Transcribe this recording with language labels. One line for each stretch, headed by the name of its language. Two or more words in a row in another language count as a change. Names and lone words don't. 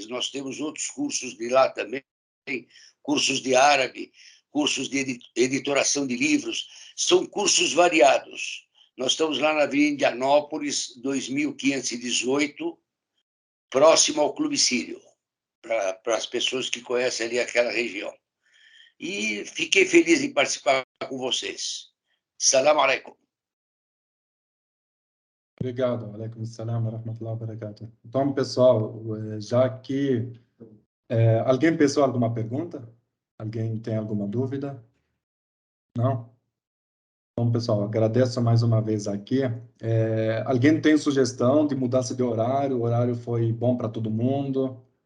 Portuguese: Nós temos outros cursos de lá também, cursos de árabe, cursos de editoração de livros, são cursos variados. Nós estamos lá na Avenida Indianópolis, 2518, próximo ao Clube Sírio, para as pessoas que conhecem ali aquela região. e fiquei feliz em participar com vocês.
Arabic: سلام عليكم.
Portuguese: Obrigado.
Arabic: عليكم السلام ورحمة الله وبركاته.
Portuguese: Então, pessoal, já que... alguém pensou alguma pergunta? Alguém tem alguma dúvida? Não? Então, pessoal, agradeço mais uma vez aqui. Alguém tem sugestão de mudança de horário? O horário foi bom para todo mundo?